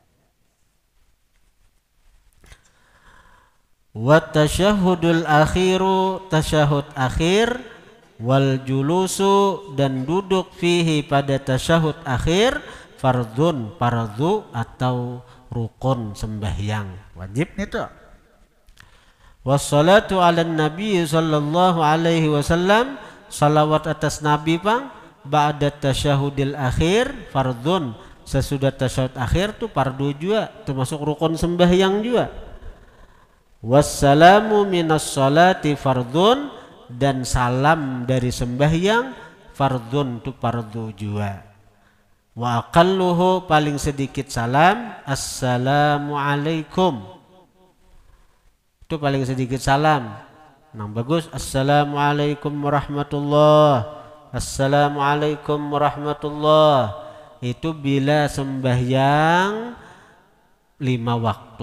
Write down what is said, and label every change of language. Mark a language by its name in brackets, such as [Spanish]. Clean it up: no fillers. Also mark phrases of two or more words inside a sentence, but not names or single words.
[Arabic] والتشهد الأخير, [Banjar] tasyahud akhir, [Arabic] والجلوس, [Banjar] dan duduk fihi pada tasyahud akhir, fardhu atau rukun sembahyang wajib itu. [Arabic] والصلاة على النبي صلى الله عليه وسلم, [Banjar] salawat atas nabi bang, [Arabic] بعد التشهد الأخير فرض, [Banjar] sesudah tasyahud akhir tuh fardu juga, termasuk rukun sembahyang juga. [Arabic] والسلام من الصلاة فرض, [Banjar] dan salam dari sembahyang fardhun tuh fardu juga. [Arabic] وأقله, [Banjar] paling sedikit salam, [Arabic] السلام عليكم, [Banjar] itu paling sedikit salam. Nang bagus [Arabic] السلام عليكم ورحمة الله, السلام عليكم ورحمة الله, [Banjar] itu bila sembahyang 5 waktu.